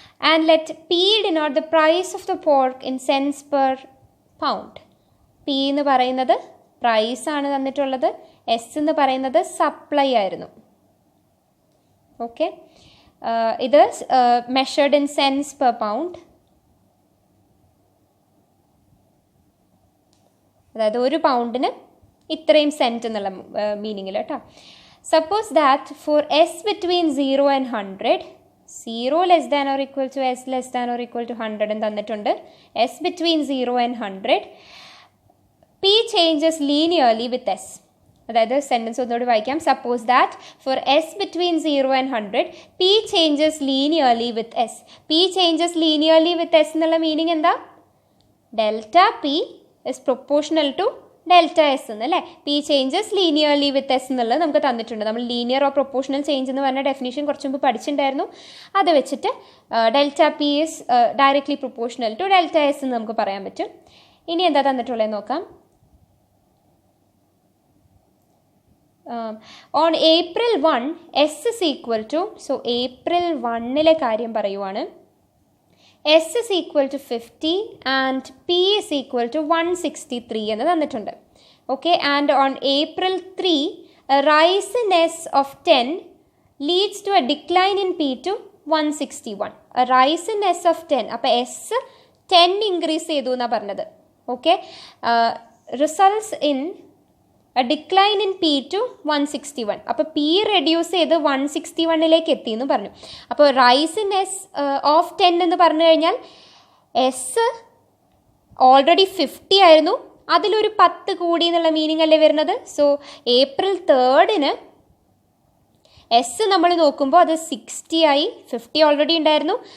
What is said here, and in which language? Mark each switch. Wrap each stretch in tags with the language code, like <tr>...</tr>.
<en>And let P denote the price of the pork in cents per pound.</en> <ml>P എന്ന് പറയുന്നത് price ആണ് തന്നിട്ടുള്ളത്, S എന്ന് പറയുന്നത് സപ്ലൈ ആയിരുന്നു. ഓക്കെ, ഇത്</ml> <en>measured in cents per pound,</en> <ml>അതായത് ഒരു പൗണ്ടിന് ഇത്രയും സെൻറ്റ് എന്നുള്ള മീനിങ്ങിൽ കേട്ടോ.</ml> <en>suppose that for S between 0 and 100, 0 less than or equal to s less than or equal to 100</en> <ml>എന്ന് തന്നിട്ടുണ്ട്.</ml> <en>s between 0 and 100, p changes linearly with s.</en> <ml>അതായത് sentence ഒന്നുകൂടി വായിക്കാം.</ml> <en>Suppose that for S between 0 and 100 p changes linearly with s. p changes linearly with s</en> <ml>എന്നുള്ള meaning എന്താ?</ml> <en>Delta p is proportional to delta S എന്നല്ലേ. P changes linearly with S</en> <ml>എന്നുള്ളത് നമുക്ക് തന്നിട്ടുണ്ട്. നമ്മൾ ലീനിയർ ഓർ പ്രൊപ്പോർഷണൽ ചേഞ്ച് എന്ന് പറഞ്ഞ definition കുറച്ച് മുമ്പ് പഠിച്ചിട്ടുണ്ടായിരുന്നു. അത് വെച്ചിട്ട്</ml> <en>delta P is directly proportional to delta S</en> <ml>എന്ന് നമുക്ക് പറയാൻ പറ്റും. ഇനി എന്താ തന്നിട്ടുള്ളത് നോക്കാം.</ml> <en>on April 1 S is equal to, so April 1</en> <ml>കാര്യം പറയുവാണ്.</ml> <en>S is equal to 50 and P is equal to 163</en> <ml>എന്ന് തന്നിട്ടുണ്ട്.</ml> <en>Okay, and on April 3 a rise in S of 10 leads to a decline in P to 161. A rise in S of 10,</en> <ml>അപ്പോൾ S 10 increase ചെയ്തു എന്നാണ് പറഞ്ഞത്.</ml> <en>Okay, results in a decline in P to 161.</en> <ml>അപ്പോൾ P reduce ചെയ്ത് 161 എത്തി എന്ന് പറഞ്ഞു. അപ്പോൾ</ml> <en>rise in S of 10</en> <ml>എന്ന് പറഞ്ഞു കഴിഞ്ഞാൽ എസ് ഓൾറെഡി 50 ആയിരുന്നു, അതിലൊരു 10 കൂടി എന്നുള്ള മീനിങ് അല്ലേ വരുന്നത്. സോ April 3 എസ് നമ്മൾ നോക്കുമ്പോൾ അത് 60 ആയി, 50 ഓൾറെഡി ഉണ്ടായിരുന്നു.</ml>